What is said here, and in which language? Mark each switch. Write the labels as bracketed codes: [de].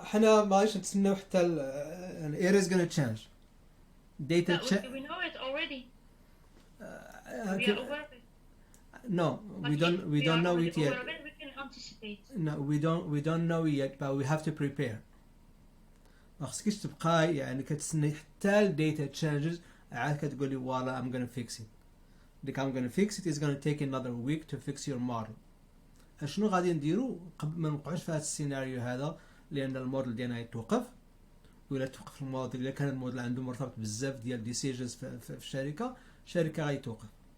[ar] حنا ماش نتسناو حتى [en] it is going to change. Data We know it already. We are aware of it. No, we don't know it yet. We can anticipate. No, we don't know yet, but we have to prepare. [ar] ما خصكيش تبقاي يعني كتسني حتى الداتا changes عاد كتقولي فوالا [en] I'm gonna fix it. Like I'm gonna fix it is gonna take another week to fix your model. [ar] شنو غادي نديرو قبل ما نوقعوش في هذا السيناريو هذا؟ لان الموديل ديالنا يتوقف، ولا توقف الموديل الا كان الموديل عنده مرتبط بزاف ديال ديسيجنز في الشركه غيتوقف.